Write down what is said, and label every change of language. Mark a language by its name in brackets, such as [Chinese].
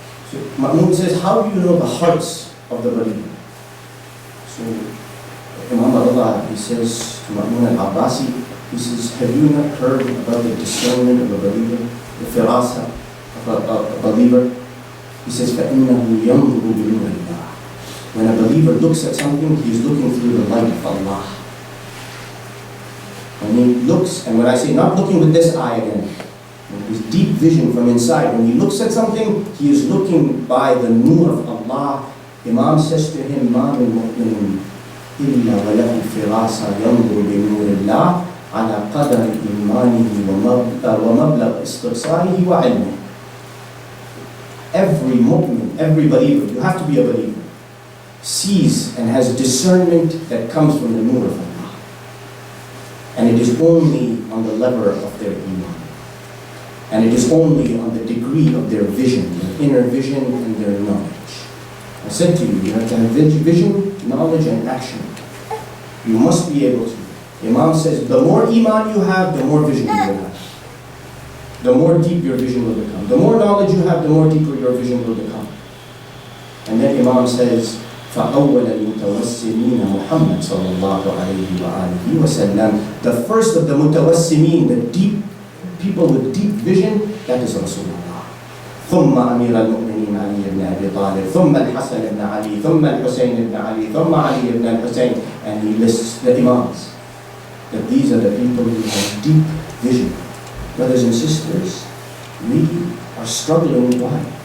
[English] So Ma'mun says, how do you know the hearts of the believer? So Imam Allah, he says to Ma'mun al-Abbasi, he says, have you not heard about the discernment of a believer, the firasa of a believer? He says, [Arabic] فَإِنَّهُ يَنْظُرُ بِنُورِ اللَّهِ. [English] When a believer looks at something, he is looking through the light of Allah. When he looks, and when I say not looking with this eye again, his deep vision from inside, when he looks at something, he is looking by the nur of Allah. Imam says to him, [Arabic] مَا مِن مُؤْمِنٍ إِلَّا وَلَهُ فِرَاسًا يَنْظُرُ بِنُورِ اللَّهِ عَلَى قَدَرِ إِيمَانِهِ وَمَبْلَغِ إِسْتِقْصَائِهِ وَعِلْمِهِ. [English] Every mu'min, every believer, you have to be a believer, sees and has discernment that comes from the nur of Allah. And it is only on the level of their iman. And it is only on the degree of their vision, their inner vision and their knowledge. I said to you, you have to have vision, knowledge and action. You must be able to. Imam says, the more iman you have, the more vision you will have. The more deep your vision will become. The more knowledge you have, the more deeper your vision will become. And then Imam says, [Arabic] فَأَوَّلَ الْمُتَوَسِّمِينَ مُحَمَّدٍ صَلَّى اللَّهُ عَلَيْهِ وَآلِهِ وَسَلَّمَ. [English] The first of the mutawassimin, the deep people with deep vision, that is Rasulullah. [Arabic] ثُمَّ أَمِيرَ الْمُؤْمِنِينَ عَلِيِّ بْنَ أَبِي طَالِبٍ ثُمَّ الْحَسَنِ بْنَ عَلِيٍّ ثُمَّ الْحُسَيْنِ بْنَ عَلِيٍّ ثُمَّ عَلِيِّ بْنَ الْحُسَيْنِ. [English] And he lists the Imams. That these are the people who have deep vision. Brothers and sisters, we are struggling. Why?